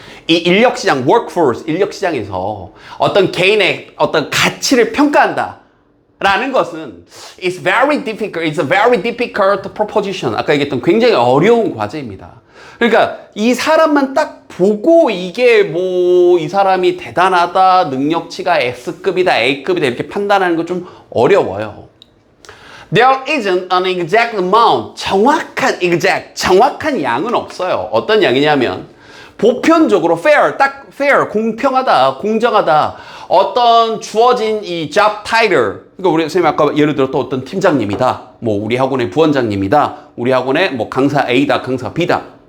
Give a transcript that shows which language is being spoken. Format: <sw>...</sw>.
<ko>이 인력시장, workforce, 인력시장에서 어떤 개인의 어떤 가치를 평가한다 라는 것은</ko> <en>it's a very difficult proposition.</en> <ko>아까 얘기했던 굉장히 어려운 과제입니다. 그러니까 이 사람만 딱 보고 이게 뭐 이 사람이 대단하다, 능력치가 S급이다, A급이다 이렇게 판단하는 거 좀 어려워요.</ko> <en>There isn't an exact amount.</en> <ko>정확한 양은 없어요. 어떤 양이냐면 보편적으로 fair, 공평하다, 공정하다. 어떤 주어진 이 job title. 그러니까 우리 선생님 아까 예를 들어 또 어떤 팀장님이다. 뭐 우리 학원의 부원장님이다. 우리 학원의 뭐 강사 A다, 강사 B다.</ko>